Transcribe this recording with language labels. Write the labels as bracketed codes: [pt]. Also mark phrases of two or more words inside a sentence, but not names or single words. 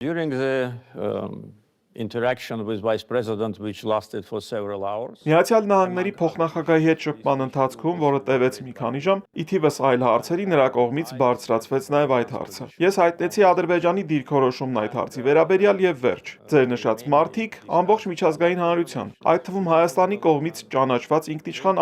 [en] During the interaction with Vice President, which lasted for several hours. [hy] Միացյալ Նահանգների փոխնախագահի հետ շփման ընթացքում, որը տևեց մի քանի ժամ, ի թիվս այլ հարցերի նրա կողմից բարձրացվեց նաև այդ հարցը։ Ես հայտնեցի Ադրբեջանի դիրքորոշումն այդ հարցի վերաբերյալ եւ վերջ։ Ձեր նշած մարտիկ ամբողջ միջազգային հանրության, այդ թվում Հայաստանի կողմից ճանաչված ինքնիշխան